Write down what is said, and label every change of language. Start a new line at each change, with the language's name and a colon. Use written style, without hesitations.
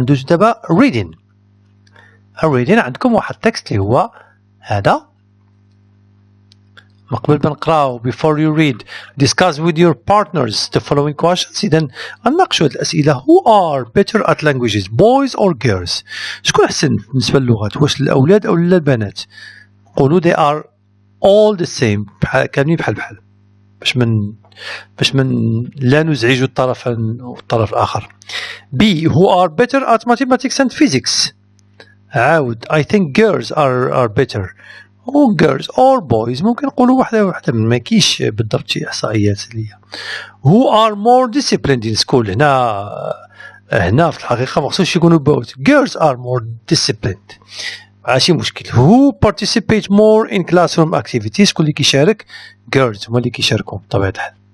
Arabic: ندوز دابا reading. reading عندكم واحد التكست اللي هو هذا. قبل ما نقراو
English: before you read discuss with your partners the following questions.
Arabic: إذا نناقشوا هذه الأسئلة.
English: who are better at languages boys or girls؟
Arabic: شكون أحسن بالنسبة للغات، واش الأولاد أو البنات؟ قولوا
English: they are all the same،
Arabic: كاملين بحال باش من لا نزعج الطرف الآخر.
English: B who are better at mathematics and physics؟
Arabic: عاود
English: I think girls are better.
Arabic: أو girls or boys ممكن نقولوا واحدة ما كاينش بالضبط شي إحصائيات ليا.
English: who are more disciplined in school؟
Arabic: هنا في الحقيقة ما خصوش يكونوا
English: both. girls are more disciplined
Arabic: ماشي مشكل.
English: who participate more in classroom activities؟
Arabic: شكون اللي كيشارك؟ girls هما اللي كيشاركوا بطبيعة الحال.